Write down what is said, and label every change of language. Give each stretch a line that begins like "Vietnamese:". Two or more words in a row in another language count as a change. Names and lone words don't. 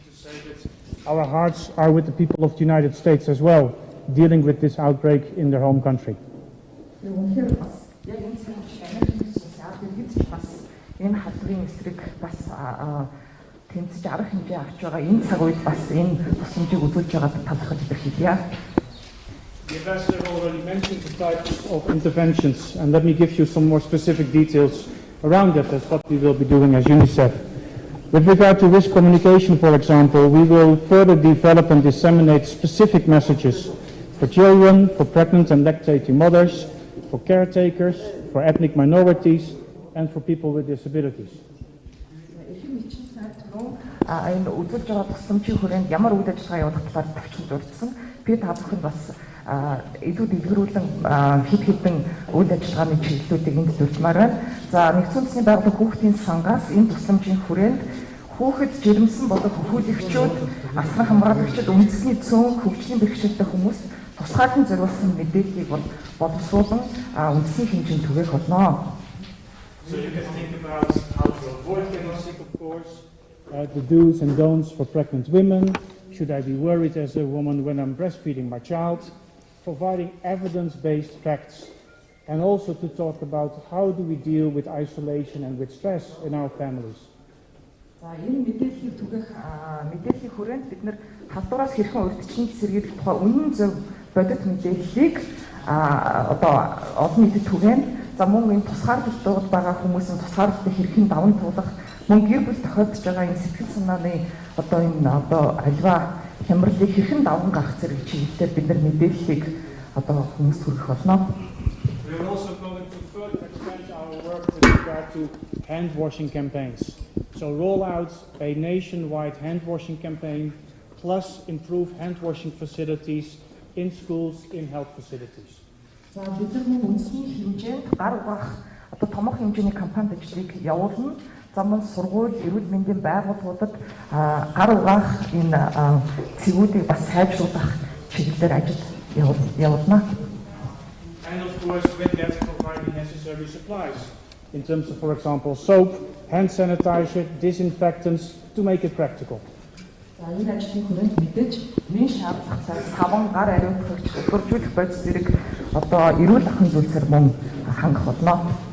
English: to say that our hearts are with the people of the United States as well, dealing with this outbreak in their home country.
Mongolian: энэ халдварын эсрэг бас тэмцэж арга хэмжээ авч байгаа энэ цаг үед бас энэ тусламжийг үзүүлж байгааг талархаж илэрхийлье.
English: The Ambassador already mentioned the types of interventions, and let me give you some more specific details around that. That's what we will be doing as UNICEF. With regard to risk communication, for example, we will further develop and disseminate specific messages for children, for pregnant and lactating mothers, for caretakers, for ethnic minorities, and for people with disabilities.
Mongolian: Энэ үзүүлж байгаа тусламжийн хүрээнд ямар үйл ажиллагаа явуулах талаар төвчл дурдсан. Би та бүхэнд бас илүү дэлгэрүүлэн хэд хэдэн үйл ажиллагааны чиглэлүүдийг энд зөвлөмөр байна. За нэгдсэн үндэсний байгууллага хүүхдийн сангаас энэ тусламжийн хүрээнд хүүхэд жирэмсэн болоод хөхүүлэгчүүд, асран хамгаалагчид, үндэсний цөөн хөгжлийн бэрхшээлтэй хүмүүс тусгаарлан зориулсан мэдээллийг боловсруулан үндэсний хэмжээнд түгээх болно.
English: So you can think about how to avoid genocide, of course, the do's and don'ts for pregnant women. Should I be worried as a woman when I'm breastfeeding my child? Providing evidence-based facts, and also to talk about how do we deal with isolation and with stress in our families.
Mongolian: За энэ мэдээллийг түгэх мэдээллийн хүрээнд бид нэр халдвараас хэрхэн урьдчилан сэргийлэх тухай үнэн зөв бодит мэдээллийг одоо олон нийтэд түгээн. За мөн энэ тусгаарлалтууд байгаа хүмүүсийн тусгаарлалтыг хэрхэн даван туулах, мөн гэр бүл тохиолдож байгаа энэ сэтгэл санааны одоо энэ альва хямралыг хэрхэн даван гаргах зэрэг чиглэлээр бид нар мэдээллийг одоо хүмүүст хүргэх болно.
English: We are also going to further expand our work with regard to hand washing campaigns. So roll out a nationwide hand washing campaign, plus improve hand washing facilities in schools, in health facilities.
Mongolian: За бид нар мөн үндэсний хэмжээнд гар угаах одоо томоохон хэмжээний кампани ажлыг явуулна. За мөн сургууль, эрүүл мэндийн байгууллагуудад гар угаах энэ цэгүүдийг бас сайжруулах чиглэлээр ажил явуулна.
English: And of course, with that, providing necessary supplies in terms of, for example, soap, hand sanitizer, disinfectants, to make it practical.
Mongolian: За энэ ажлын хүрээнд мэдээж нэн шаардлагатай саван гар ариутгагч хөдөлгөжүүлэх бодис зэрэг одоо эрүүл ахуйн зүйлсээр мөн хангах болно.